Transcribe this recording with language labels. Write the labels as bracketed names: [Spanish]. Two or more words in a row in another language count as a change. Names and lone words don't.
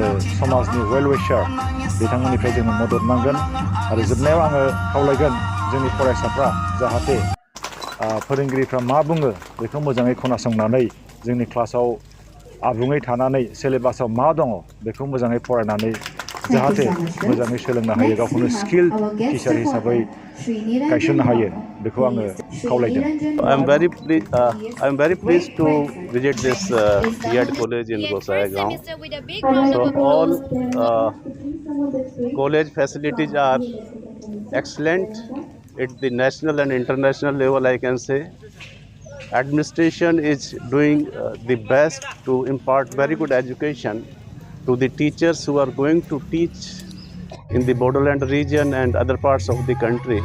[Bodo] समाजनि [English] well wisher [Bodo] बिथांमोननिफ्राय जोंनो मदद नांगोन आरो जोबनायाव आङो खावलायगोन जोंनि फरायसाफ्रा जाहाथे फोरोंगिरिफ्रा मा बुङो बेखौ मोजाङै खोनासंनानै जोंनि क्लासाव आबुङै थानानै सिलेबासाव मा दङ बेखौ मोजाङै फरायनानै जाहाथे मोजाङै सोलोंनो हायो गावखौनो [English] skill teacher [Bodo] हिसाबै गायसननो हायो बेखौ आङो खावलायदों [English] I'm very pleased to visit this B.Ed college in Gosaigaon. So all college facilities are excellent at the national and international level, I can say. Administration is doing the best to impart very good education to the teachers who are going to teach in the borderland region and other parts of the country.